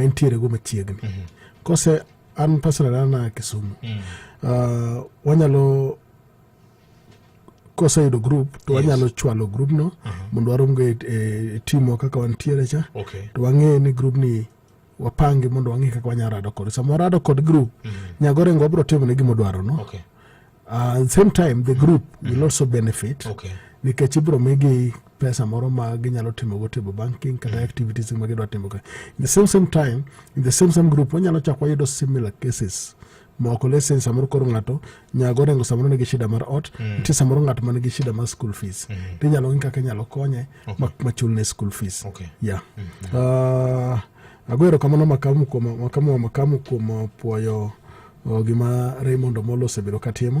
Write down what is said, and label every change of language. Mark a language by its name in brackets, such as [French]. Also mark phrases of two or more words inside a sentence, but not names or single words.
[Luo (Kenya and Tanzania)] intiere go machiegni kose an personal na Kisumu wanyalo kose yudo group to wanyalo chwalo group no mondo waromgo timo kaka wantiere cha to wang'e ni group ni wapange mondo wang'e kaka wanyalo rado kod samoro rado kod group Nyagorengo wabro timo ne gima dwaro no [English] at the same time the group will also benefit [Luo (Kenya and Tanzania)] nikech ibro migi pesa moro ma ginyalo timo go [English] table banking [Luo (Kenya and Tanzania)] kata activities ma gidwa timo ka [English] in the same time in the same group [Luo (Kenya and Tanzania)] wanyalo chakwa yudo [English] similar cases [Luo (Kenya and Tanzania)] moko lesen samoro koro ng'ato Nyagorengo samoro nigi shida mar ot nitie samoro ng'ato man gi shida mar [English] school fees [Luo (Kenya and Tanzania)] tinyalo ng'i kaka nyalo konye machulne [English] school fees [Luo (Kenya and Tanzania)] agwero kamano makamu kuom puoyo gima Raymond Omolo osebedo katimo.